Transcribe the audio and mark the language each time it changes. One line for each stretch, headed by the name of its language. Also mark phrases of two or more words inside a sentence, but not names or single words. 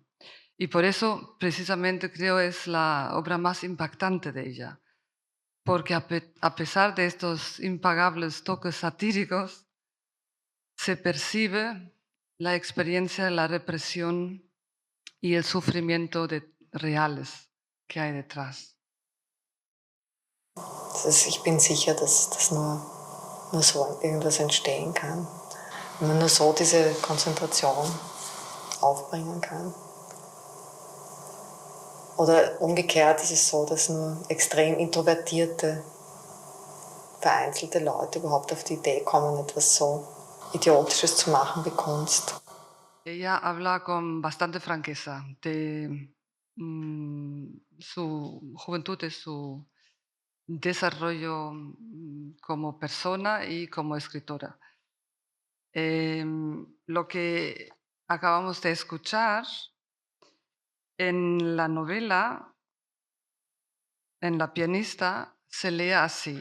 Spanish: Y por eso, precisamente, creo es la obra más impactante de ella, porque a pesar de estos impagables toques satíricos, se percibe la experiencia de la represión y el sufrimiento reales que hay detrás.
German: Ich bin sicher, dass das nur so irgendwas entstehen kann. Wenn man nur so diese Konzentration aufbringen kann. Oder umgekehrt ist es so, dass nur extrem introvertierte, vereinzelte Leute überhaupt auf die Idee kommen, etwas so Idiotisches zu machen wie Kunst.
Spanish: Ella habla con bastante franqueza de su juventud, de su desarrollo como persona y como escritora. Lo que acabamos de escuchar en la novela, en La pianista, se lee así.